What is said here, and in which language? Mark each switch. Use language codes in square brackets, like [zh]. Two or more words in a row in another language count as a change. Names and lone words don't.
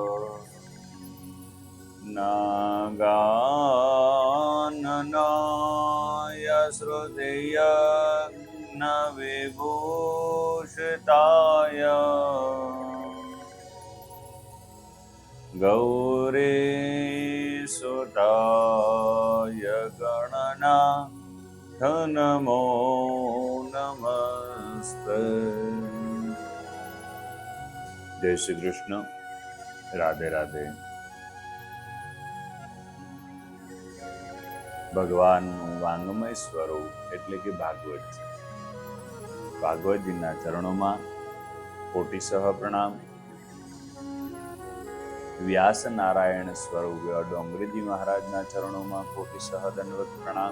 [sa] नागाननाय श्रुतियज्ञविभूषिताय गौरीसुताय गणनाथ नमो नमस्ते। [hi] जय श्री कृष्ण। राधे राधे। [gu] ભગવાનનું વાંગમય સ્વરૂપ એટલે કે ભાગવત છે. ભાગવતજીના ચરણોમાં કોટિસહ પ્રણામ. વ્યાસ નારાયણ સ્વરૂપ ડોંગરીજી મહારાજના ચરણોમાં કોટિસહ દંડવત પ્રણામ.